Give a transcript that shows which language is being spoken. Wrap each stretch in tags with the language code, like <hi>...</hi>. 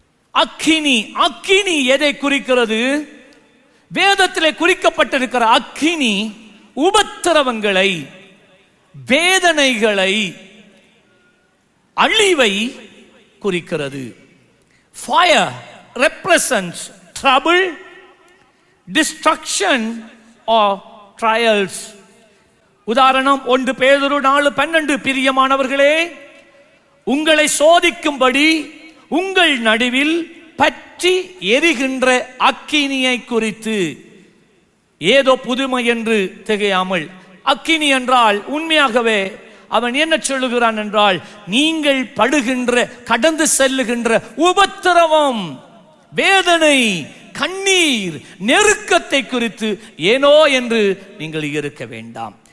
<ta>அக்கினி அக்கினி எதை குறிக்கிறது? வேதத்திலே குறிக்கப்பட்டிருக்கிற அக்கினி உபத்திரவங்களை, வேதனைகளை, அழிவை குறிக்கிறது.</ta> <en>Fire represents trouble, destruction or trials.</en> <ta>உதாரணம் 1 பேதுரு 4:12, பிரியமானவர்களே, உங்களை சோதிக்கும்படி உங்கள் நடுவில் பற்றி எரிகின்ற அக்கினியை குறித்து. ஏதோ புதுமை என்று திகையாமல். அக்கினி என்றால் உண்மையாகவே அவன் என்ன சொல்லுகிறான் என்றால், நீங்கள் படுகின்ற, கடந்து செல்லுகின்ற உபத்திரவம், வேதனை, கண்ணீர், நெருக்கத்தை குறித்து ஏனோ என்று நீங்கள் இருக்க வேண்டாம்.</ta>